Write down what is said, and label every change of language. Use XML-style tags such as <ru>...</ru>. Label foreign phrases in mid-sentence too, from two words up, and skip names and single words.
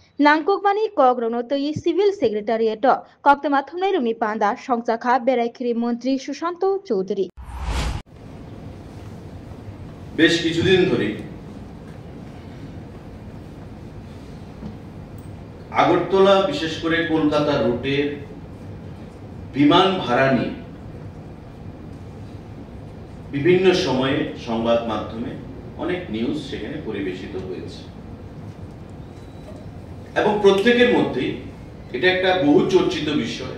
<trp>नांगकमानी कग्रनतई</trp> <en>civil secretariat</en> <trp>कक्तमा थुमनाय रुमनि पान्दा संसाखा बेरायखिरि मन्त्री सुशाন্ত चौधरी</trp> <bn>বেশ কিছুদিন ধরে আগরতলা বিশেষ করে কলকাতা রুটের বিমান ভাড়া নিয়ে বিভিন্ন সময়ে সংবাদ মাধ্যমে অনেক নিউজ সেখানে পরিবেশিত হয়েছে এবং প্রত্যেকের মধ্যেই এটা একটা বহু চর্চিত বিষয়।</bn>